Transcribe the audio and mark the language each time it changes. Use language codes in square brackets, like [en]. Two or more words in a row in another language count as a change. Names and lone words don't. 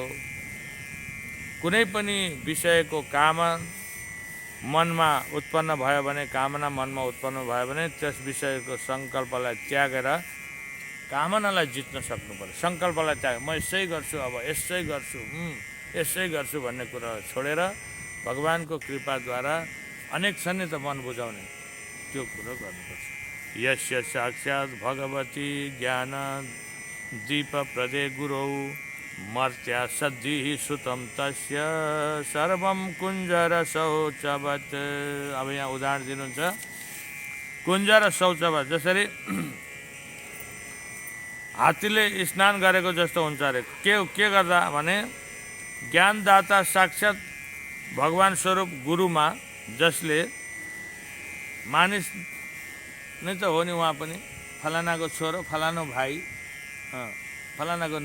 [ne] कुनै पनि विषयको कामना मनमा उत्पन्न भयो भने त्यस विषयको सङ्कल्पलाई त्यागेर कामनालाई जित्न सक्नुपर्छ। सङ्कल्पलाई त्याग, म यसै गर्छु, अब यसै गर्छु भन्ने कुरा छोडेर भगवानको कृपाद्वारा अनेक छन् नि त मन बुझाउने, त्यो कुरो गर्नुपर्छ। [sa] यस्य साक्षात् भगवती ज्ञान दीप प्रदे गुरौ मर्त्या सद्धिः सुतं तस्य सर्वं कुञ्जर शौचवत्। [ne] अब यहाँ उदाहरण दिनुहुन्छ [sa] कुञ्जर शौचवत्। [ne] जसरी हात्तीले स्नान गरेको जस्तो हुन्छ अरे। के गर्दा भने ज्ञानदाता साक्षात् भगवान स्वरूप गुरुमा, जसले मानिस नै त हो नि, उहाँ पनि फलानाको छोरो, फलानो भाइ, फलानाको